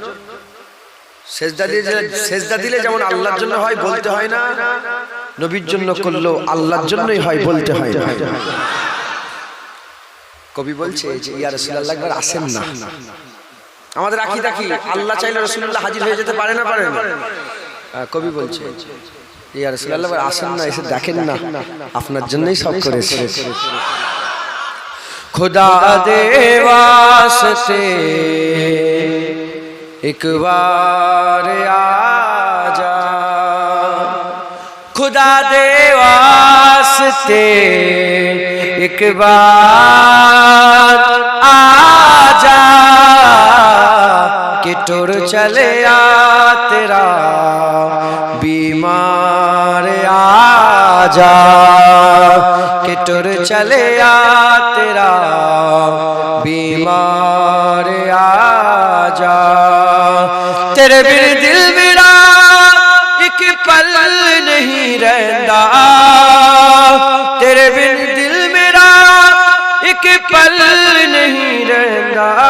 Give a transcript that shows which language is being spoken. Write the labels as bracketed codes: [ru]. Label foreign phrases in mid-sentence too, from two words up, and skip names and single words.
[bn] সেজদা দিলে যেমন আল্লাহর জন্য হয় বলতে হয় না নবীর জন্য করলো আল্লাহর জন্যই হয় বলতে হয় না কবি বলছে যে ইয়া রাসূলুল্লাহ একবার আসেন না আমাদের আকীদা কি আল্লাহ চাইলে রাসূলুল্লাহ হাজির হয়ে যেতে পারে না পারে না কবি বলছে ইয়া রাসূলুল্লাহ একবার আসেন না এসে দেখেন না আপনার জন্যই সব করেছে [pa] خدا دے واسطے ایک بار آجا خدا دے واسطے ایک بار آجا کہ ٹر چلے آ تیرا بیمار آجا کہ ٹر چلے آ تیرا بیمار آجا تیرے بن دل میرا ایک پل نہیں رہندا تیرے بن دل میرا ایک پل نہیں رہندا